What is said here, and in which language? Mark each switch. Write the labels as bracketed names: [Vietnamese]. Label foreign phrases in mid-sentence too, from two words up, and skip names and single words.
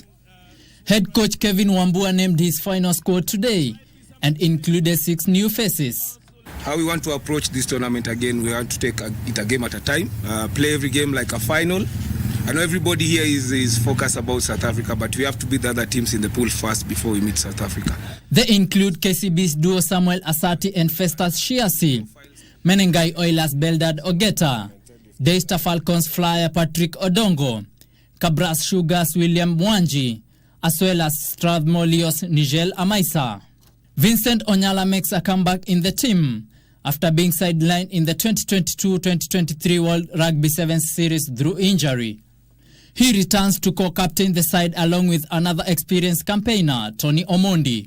[English] Head coach Kevin Wambua named his final squad today and included 6 new faces. How we want to approach this tournament again, we want to take it a game at a time, play every game like a final. I know everybody here is focused about South Africa, but we have to beat the other teams in the pool first before we meet South Africa. They include KCB's duo Samuel Asati and Festus Shiasi, Menengai Oilers Beldad Ogeta, Daystar Falcons flyer Patrick Odongo, Cabras Sugars William Mwanji, as well as Strathmore Leos Nigel Amaisa. Vincent Onyala makes a comeback in the team after being sidelined in the 2022-2023 World Rugby Sevens Series through injury. He returns to co-captain the side along with another experienced campaigner, Tony Omondi.